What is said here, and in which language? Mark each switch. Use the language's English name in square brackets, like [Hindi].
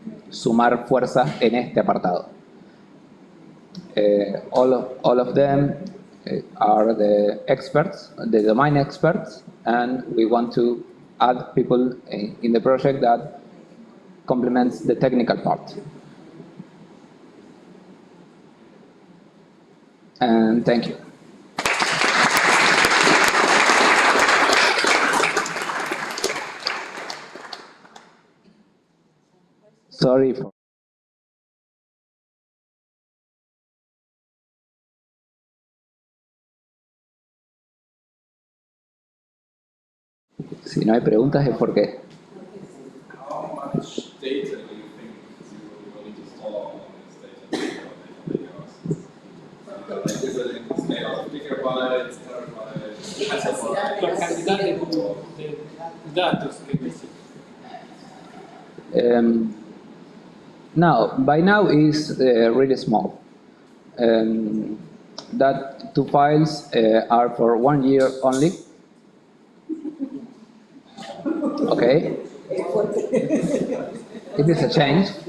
[Spanish] sumar fuerza en este apartado. [English] All of them are the experts, the domain experts, and we want to add people in the project that complements the technical part. And thank you. Sorry for... [Spanish] Si no hay preguntas es porque... [English] How much data do you think you will need to store on this data? Like, is it in the scale of gigabytes, terabytes, [Spanish] La cantidad de datos que necesita. [English] Now, by now is really small. That two files are for 1 year only. Okay. It is a change.